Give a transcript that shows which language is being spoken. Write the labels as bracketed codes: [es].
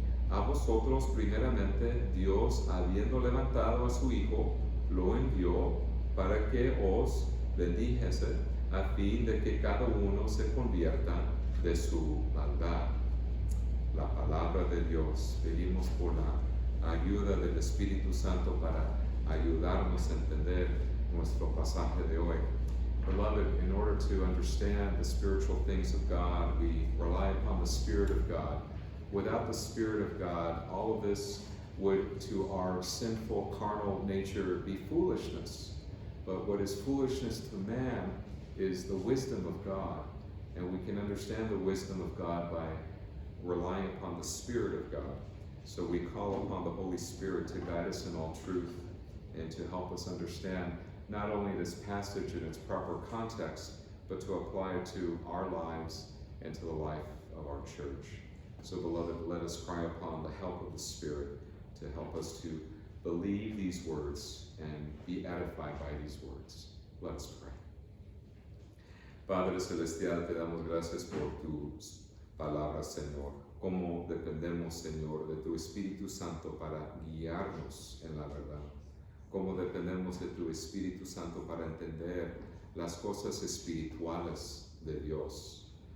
[es] A vosotros primeramente Dios, habiendo levantado a su Hijo, lo envió para que os bendijese, a fin de que cada uno se convierta de su maldad. La palabra de Dios. Pedimos por la ayuda del Espíritu Santo para ayudarnos a entender nuestro pasaje de hoy. [en] Beloved, in order to understand the spiritual things of God, we rely upon the Spirit of God. Without the Spirit of God, all of this would, to our sinful, carnal nature, be foolishness. But what is foolishness to man is the wisdom of God. And we can understand the wisdom of God by relying upon the Spirit of God. So we call upon the Holy Spirit to guide us in all truth and to help us understand not only this passage in its proper context, but to apply it to our lives and to the life of our church. So, beloved, let us cry upon the help of the Spirit to help us to believe these words and be edified by these words. Let us pray. [es] Padre Celestial, te damos gracias por tus palabras, Señor. Cómo dependemos, Señor, de tu Espíritu Santo para guiarnos en la verdad. Cómo dependemos de tu Espíritu Santo para entender las cosas espirituales de Dios.